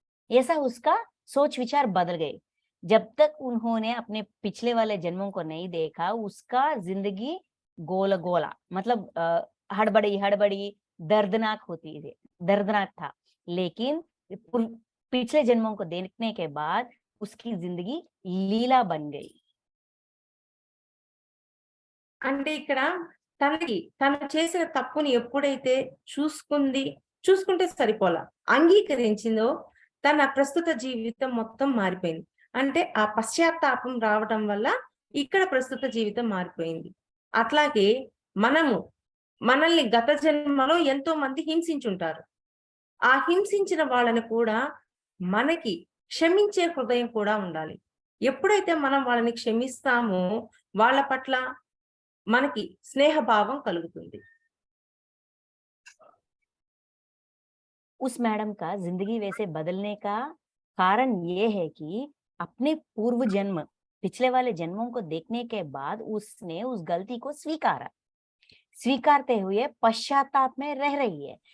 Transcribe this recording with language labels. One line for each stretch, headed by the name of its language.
Hindi: ऐसा उसका सोच विचार बदल गए। जब तक उन्होंने अपने पिछले वाले जन्मों को नहीं देखा, उसका जिंदगी गोला मतलब हड़बड़ी दर्दनाक दर्दनाक था। लेकिन पिछले जन्मों को देखने के बाद उसकी जिंदगी लीला बन गई।
Telugu: అంటే ఇక్కడ తను చేసిన తప్పుని ఎప్పుడైతే చూసుకుంటే సరిపోలా, అంగీకరించిందో తన ప్రస్తుత జీవితం మొత్తం మారిపోయింది. అంటే ఆ పశ్చాత్తాపం రావడం వల్ల ఇక్కడ ప్రస్తుత జీవితం మారిపోయింది. అట్లాగే మనల్ని గత జన్మలో ఎంతో మంది హింసించుంటారు. ఆ హింసించిన వాళ్ళని కూడా మనకి క్షమించే హృదయం కూడా ఉండాలి. ఎప్పుడైతే మనం వాళ్ళని క్షమిస్తామో వాళ్ళ పట్ల మనకి స్నేహభావం కలుగుతుంది.
Hindi: उस मैडम का जिंदगी वैसे बदलने का कारण ये है कि अपने पूर्व जन्म, पिछले वाले जन्मों को देखने के बाद उसने उस गलती को स्वीकारते हुए पश्चाताप में रह रही है।